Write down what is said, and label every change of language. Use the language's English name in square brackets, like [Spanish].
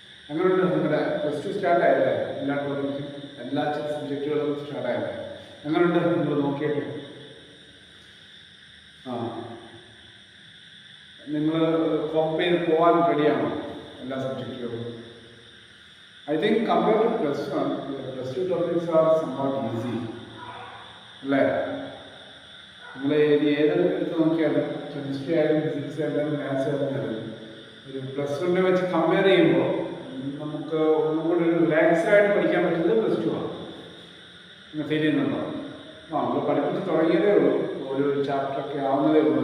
[Malayalam] എങ്ങനെയുണ്ട് നിങ്ങളുടെ +2 സ്റ്റാർട്ടായല്ലേ? എല്ലാ ടോപ്പിക്കും എല്ലാ സബ്ജക്റ്റുകളും സ്റ്റാർട്ടായല്ലേ? എങ്ങനെയുണ്ട് നിങ്ങൾ നോക്കിയിട്ട്? നിങ്ങൾ കോപ്പ് ചെയ്ത് പോകാൻ റെഡിയാണോ എല്ലാ സബ്ജക്റ്റുകളും? [English] I think compared to +1, the +2 topics are somewhat easy. [Malayalam] അല്ലേ? നിങ്ങൾ ഏത് എടുത്ത് നോക്കിയാലും കെമിസ്ട്രി ആയാലും ഫിസിക്സ് ആയാലും മാത്സ് ആയാലും ഒരു +1 വെച്ച് കമ്പയർ ചെയ്യുമ്പോൾ നമുക്ക് ഒന്നും കൂടി ഒരു റിലാക്സ്ഡ് ആയിട്ട് പഠിക്കാൻ പറ്റുന്നത് +2 ആണ്. നിങ്ങൾ ഫീൽ ചെയ്യുന്നുണ്ടോ? നമ്മൾ പഠിപ്പിച്ച് തുടങ്ങിയതേ ഉള്ളൂ, ഒരു ചാപ്റ്ററൊക്കെ ആവുന്നതേ ഉള്ളൂ.